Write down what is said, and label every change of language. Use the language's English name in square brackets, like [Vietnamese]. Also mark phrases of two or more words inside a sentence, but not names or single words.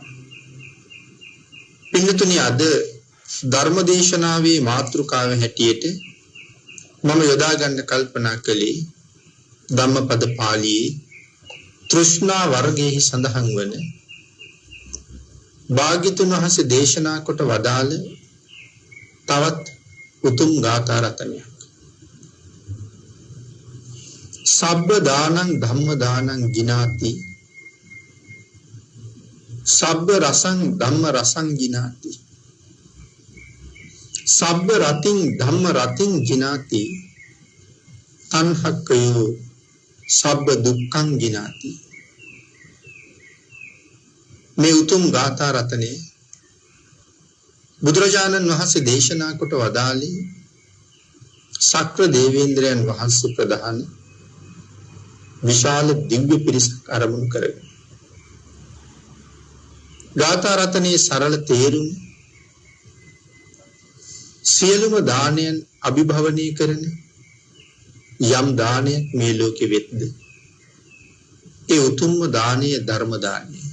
[Sinhala] පින්නතුනි අද ධර්මදේශනාවේ මාතෘකාව හැටියට මම යොදා ගන්න කල්පනා කළේ ධම්මපද පාළියේ තෘෂ්ණා වර්ගයේ සඳහන් වන භාග්‍යතුන් වහන්සේ දේශනා කොට වදාළ තවත් උතුම් ගාථා රත්නයක්. [Pali] සබ්බ දානං ධම්ම දානං ගිනාති සබ්බ රසං ධම්ම රසං ගිනාති සබ්බ රතින් ධම්ම රතින් ගිනාති තණ්හක්කයෝ සබ්බ දුක්ඛං ගිනාති. [Sinhala] මේ උතුම් ගාථා රත්නේ බුදුරජාණන් වහන්සේ දේශනා කොට වදාළේ ශක්‍ර දේවේන්ද්‍රයන් වහන්සේ ප්‍රධාන විශාල දිව්‍ය පිරිසක් ආරමුණු කරගෙන ගාථා රත්නේ සරල තේරුම සියලුම දානයන් අභිභවනය කරන යම් දානයක් මේ ලෝකෙ වෙද්ද ඒ උතුම්ම දානය ධර්ම දානය.